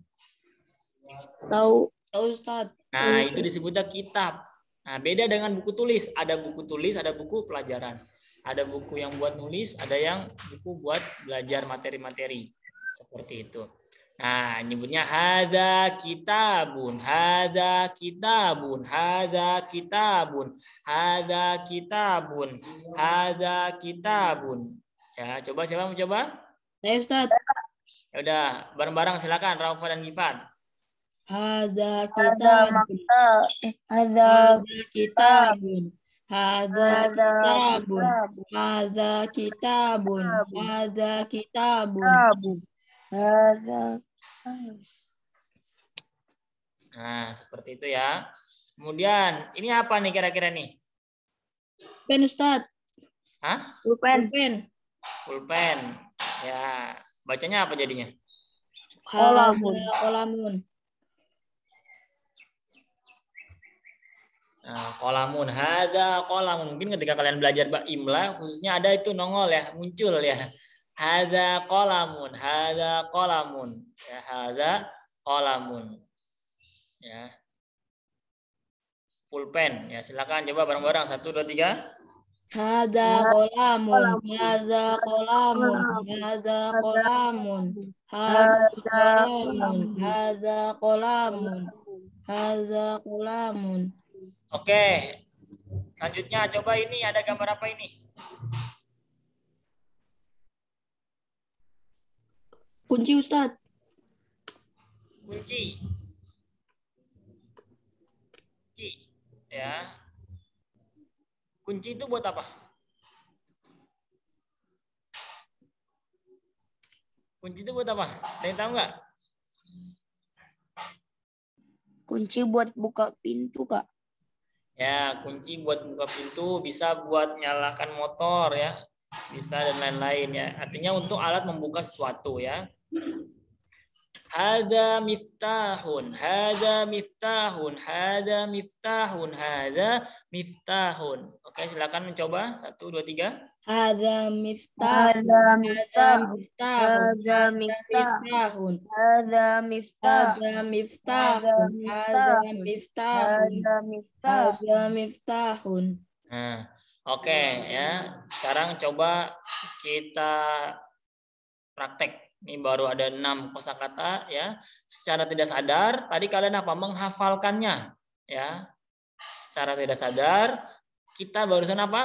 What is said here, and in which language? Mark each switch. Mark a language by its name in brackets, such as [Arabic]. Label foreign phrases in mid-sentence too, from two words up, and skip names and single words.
[Indonesian] Tahu. Tahu, Ustaz. Nah, itu disebutnya kitab. Nah, beda dengan buku tulis. Ada buku tulis, ada buku pelajaran. Ada buku yang buat nulis, ada yang buku buat belajar materi-materi. Seperti itu. Nah, nyebutnya [Arabic] هذا كتاب، هذا كتاب، هذا كتاب، هذا كتاب، هذا كتاب. [Indonesian] Ya, coba siapa mau coba? Saya, Ustaz. Ya udah, bareng-bareng silakan Rafa dan Gifan. [Arabic] هذا كتاب. هذا كتاب. هذا كتاب. هذا كتاب. هذا كتاب. هذا. [Indonesian] Nah, seperti itu ya. Kemudian, ini apa nih kira-kira nih? Pen, Ustaz. Hah? Pulpen. Pulpen. Ya, bacanya apa jadinya? Kolamun. Nah, kolamun, [Arabic] هذا قلم. [Indonesian] Mungkin ketika kalian belajar imla, khususnya ada itu nongol ya, muncul ya. [Arabic] هذا قلم، هذا قلم. Ya, هذا قلم. [Indonesian] Ya. Pulpen. Ya, silakan coba bareng-bareng. 1, 2, 3. [Arabic] هذا قلم. هذا قلم. هذا قلم. هذا قلم. هذا قلم. هذا قلم. [Indonesian] Oke. Selanjutnya coba ini ada gambar apa ini? Kunci, Ustaz. Kunci. Kunci. Ya. Kunci itu buat apa? Kunci itu buat apa? Ada yang tahu nggak? Kunci buat buka pintu, Kak. Ya, kunci buat buka pintu, bisa buat nyalakan motor ya, bisa dan lain-lain ya. Artinya untuk alat membuka sesuatu ya. [Arabic] هذا مفتاح، هذا مفتاح، هذا مفتاح، هذا مفتاح. [Indonesian] Oke, silakan mencoba. 1, 2, 3. [Arabic] هذا مفتاح. Hada Hada miftah. miftahun. Hada Hada miftah. miftahun. هذا مفتاح. Hada Hada مفتاح. هذا miftah. miftahun. هذا مفتاح. هذا مفتاح. [Indonesian] Nah, oke ya. Sekarang coba kita praktek. Ini baru ada 6 kosakata ya. Secara tidak sadar, tadi kalian apa? Menghafalkannya ya. Secara tidak sadar, kita barusan apa?